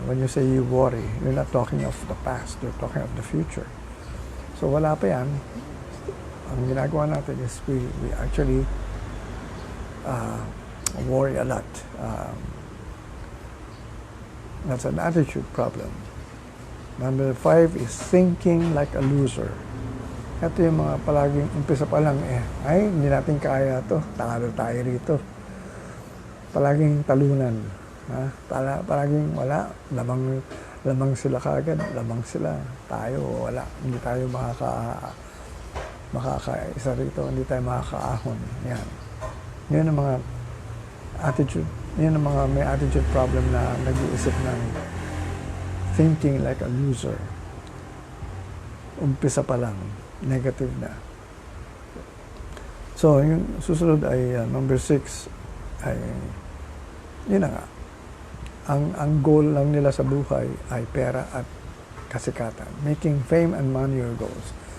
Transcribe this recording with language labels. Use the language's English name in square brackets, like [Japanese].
[English] When you say you worry, you're not talking of the past, you're talking of the future. [Filipino] So wala pa yan. Ang ginagawa natin [English] is we actually worry a lot. That's an attitude problem. Number 5 is thinking like a loser. [Filipino] Ito yung mga palaging umpisa pa lang ay hindi natin kaya to, talo tayo rito. Palaging talunan. Palaging wala, lamang sila kagad, lamang sila. Tayo, wala, hindi tayo makakaisa rito, hindi tayo makakaahon. Yan. Yan ang mga attitude, yan ang mga may attitude problem na nag-iisip ng [English] thinking like a loser. [Filipino] Umpisa pa lang, negative na. So, yung susunod ay number 6 ay, yun na nga, ang goal lang nila sa buhay ay pera at kasikatan. [English] Making fame and money your goals.